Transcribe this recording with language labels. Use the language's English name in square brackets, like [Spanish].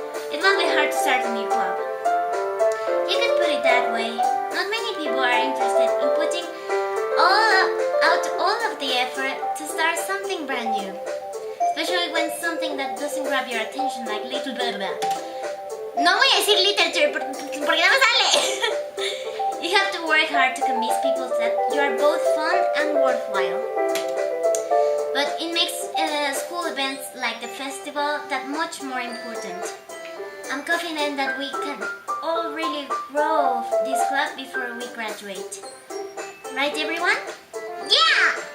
[English] It won't be hard to start a new club. You could put it that way. Not many people are interested in putting all of the effort to start something brand new. Especially when something that doesn't grab your attention like little blah blah. [Spanish] No voy a decir literature porque no me sale. [English] You have to work hard to convince people that you are both fun and worthwhile. But it makes school events like the festival that much more important. I'm confident that we can all really grow this club before we graduate. Right, everyone? Yeah!